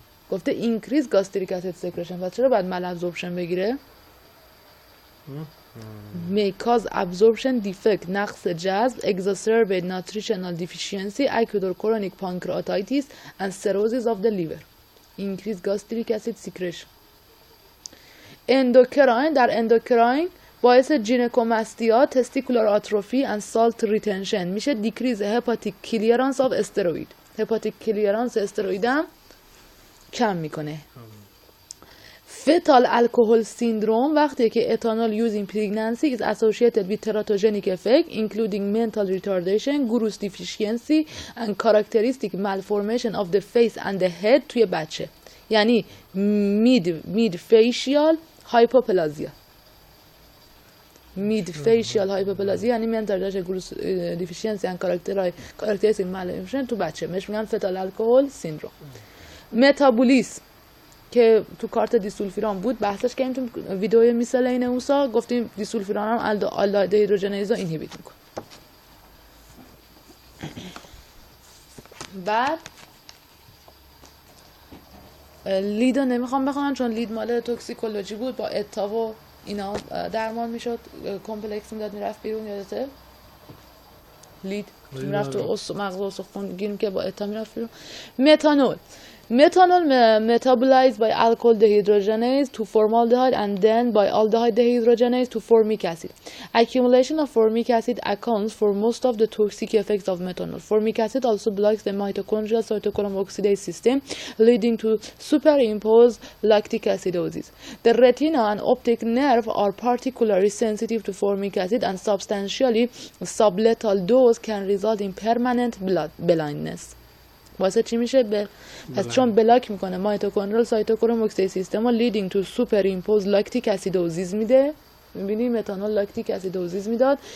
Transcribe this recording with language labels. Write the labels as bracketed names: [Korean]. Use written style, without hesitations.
[Persian] گفته [English] increase gastric acid secretion. [Persian] پس چرا باید [English] malabsorption [Persian] بگیره؟ [English] may cause absorption defect [Persian] نقص جذب, [English] exacerbate nutritional deficiency, acute or chronic pancreatitis and cirrhosis of the liver. increase gastric acid secretion. endocrine در endocrine [Persian] باعث جینکوماستیا, [English] testicular atrophy and salt retention [Persian] میشه. [English] decrease hepatic clearance of steroid. hepatic clearance [Persian] استروئید هم کم میکنه. [English] fetal alcohol syndrome [Persian] وقتی که [English] ethanol used in pregnancy is associated with teratogenic effect including mental retardation, growth deficiency and characteristic malformation of the face and the head [Persian] توی بچه. یعنی mid facial hypoplasia. [English] mid facial hypoplasia [Persian] یعنی [English] mental retardation, growth deficiency and characteristic malformation [Persian] تو بچه. بهش میگن fetal alcohol syndrome. metabolism که تو کارت دیسولفیران بود بحثش کردیم تو ویدیوی میسلین اوسا. گفتیم دیسولفیران هم آلدهید هیدروژنیز رو اینهیبیت میکنه. بعد لید رو نمیخوام بخونم چون لید مال توکسیکولوژی بود، با اتا و اینا درمان میشد، کمپلکس میداد میرفت بیرون. یادته؟ لید میرفت تو مغز استخوان گیریم که با اتا میرفت بیرون. [English] Methanol metabolized by alcohol dehydrogenase to formaldehyde and then by aldehyde dehydrogenase to formic acid. Accumulation of formic acid accounts for most of the toxic effects of methanol. Formic acid also blocks the mitochondrial cytochrome oxidase system, leading to superimposed lactic acidosis. The retina and optic nerve are particularly sensitive to formic acid, and substantially sublethal dose can result in permanent blindness. [Persian] واسه چی میشه؟ پس چون بلاک میکنه مایتوکندریال سایتوکروم اکسیدیز سیستم و لیدینگ تو سوپر ایمپوز لاکتیک اسیدوزیس میده. میبینی متانول لاکتیک اسیدوزیس میداد.